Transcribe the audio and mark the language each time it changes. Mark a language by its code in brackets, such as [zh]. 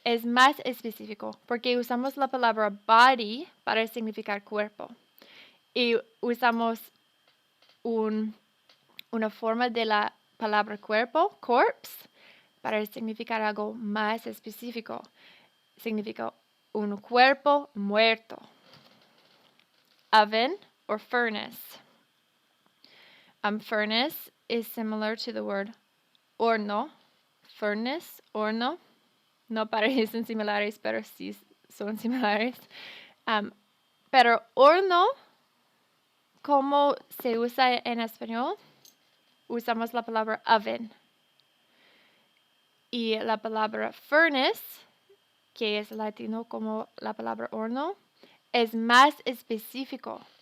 [es] Es más específico porque usamos la palabra body para significar cuerpo y usamos una forma de la palabra cuerpo, corpse, para significar algo más específico. Significa un cuerpo muerto. [en] Oven or furnace. Furnace is similar to the word horno. Furnace, horno. [es] No parecen similares, pero sí son similares. Pero horno, ¿cómo se usa en español? Usamos la palabra oven. Y la palabra furnace, que es latino como la palabra horno, es más específico.